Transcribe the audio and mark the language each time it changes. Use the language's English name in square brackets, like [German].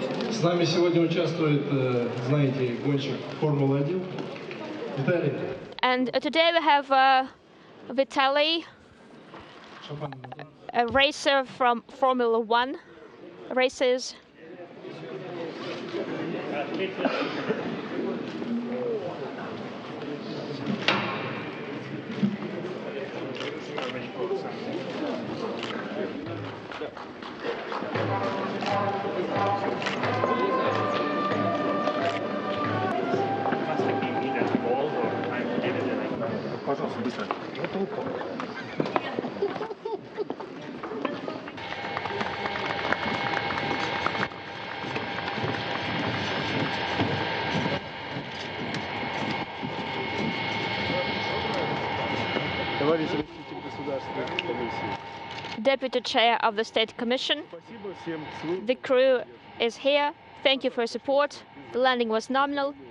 [Russian] С нами сегодня участвует, знаете, гонщик Формулы-1 Виталий. [English] And today we have Vitaly, a racer from Formula One races. [Russian] Пожалуйста, быстро. Товарищ заместитель Государственной комиссии. [English] Deputy Chair of the State Commission. The crew is here. Thank you for your support. The landing was nominal.